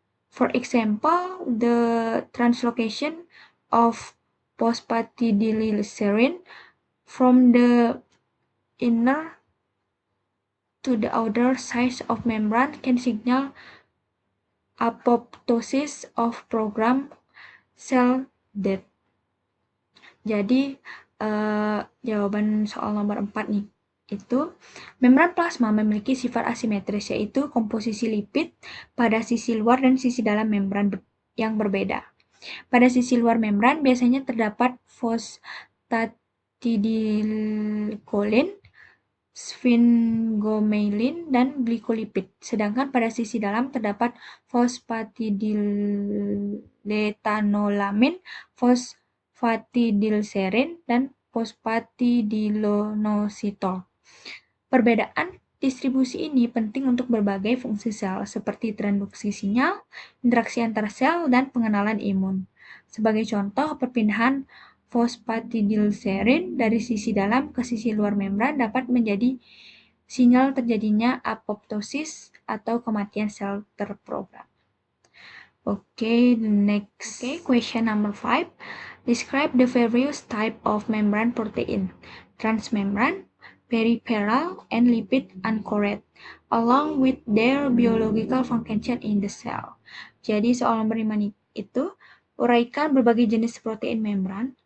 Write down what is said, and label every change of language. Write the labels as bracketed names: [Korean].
[English] For example, the translocation of phosphatidylserine from the inner to the outer side of membrane can signal apoptosis of program cell death. [Indonesian] Jadi, jawaban soal nomor 4 nih, itu membran plasma memiliki sifat asimetris, yaitu komposisi lipid pada sisi luar dan sisi dalam membran yang berbeda. Pada sisi luar membran biasanya terdapat phosphatidylcholine, sphingomyelin, dan glikolipid. Sedangkan pada sisi dalam terdapat phosphatidylethanolamine, phosphatidylserine, dan phosphatidylinositol. Perbedaan distribusi ini penting untuk berbagai fungsi sel, seperti transduksi sinyal, interaksi antar sel, dan pengenalan imun. Sebagai contoh, perpindahan fosfatidilserin dari sisi dalam ke sisi luar membran dapat menjadi sinyal terjadinya apoptosis atau kematian sel terprogram. [English] Okay, next. Okay, question number 5. Describe the various type of membrane protein, transmembrane, peripheral, and lipid anchored, along with their biological function in the cell. [Indonesian] Jadi soal nomor 5 itu uraikan berbagai jenis protein membran.